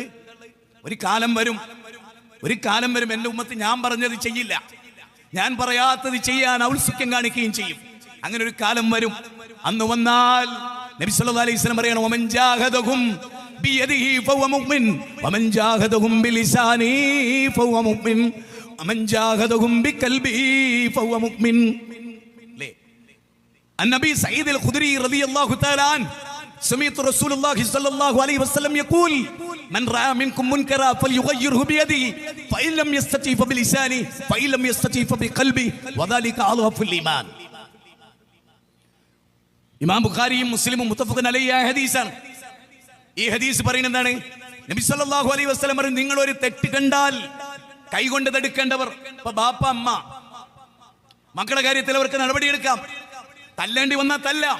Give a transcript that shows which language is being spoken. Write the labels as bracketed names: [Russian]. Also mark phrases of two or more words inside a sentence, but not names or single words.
[Malayalam] ഒരു കാലം വരും എന്റെ ഉമ്മത്ത് ഞാൻ പറഞ്ഞത് ചെയ്യില്ല, ഞാൻ പറയാത്തത് ചെയ്യാൻ ഔത്സുക്യം കാണിക്കുകയും ചെയ്യും. അങ്ങനെ ഒരു കാലം വരും. അന്ന് വന്നാൽ നബി [Arabic] صلى الله عليه وسلم പറയണം, ومن جاهدهم بيده فهو مؤمن ومن جاهدهم بلسانه فهو مؤمن ومن جاهدهم بقلبه فهو مؤمن. النبي سعيد الخدري رضي الله تعالى عنه سمعت رسول الله صلى الله عليه وسلم يقول من رأى منكم منكرا فليغيره بيده فإن لم يستطع فبلسانه فإن لم يستطع فبقلبه وذلك أضعف الإيمان. [Malayalam] ഇമാം ബുഖാരിയും മുസ്ലിമും [Arabic] متفق عليه [Malayalam] ആയ ഹദീസാണ്. ഈ ഹദീസ് പറയുന്നത് എന്താണ്? നബി [Arabic] صلى الله عليه وسلم [Malayalam] പറഞ്ഞു, നിങ്ങൾ ഒരു തെറ്റ് കണ്ടാൽ കൈകൊണ്ട് തടുക്കേണ്ടവർ, ഇപ്പൊ ബാപ്പ അമ്മ മക്കളുടെ കാര്യത്തിൽ അവർക്ക് നടപടിയെടുക്കാം, തല്ലേണ്ടി വന്നാൽ തല്ലാം.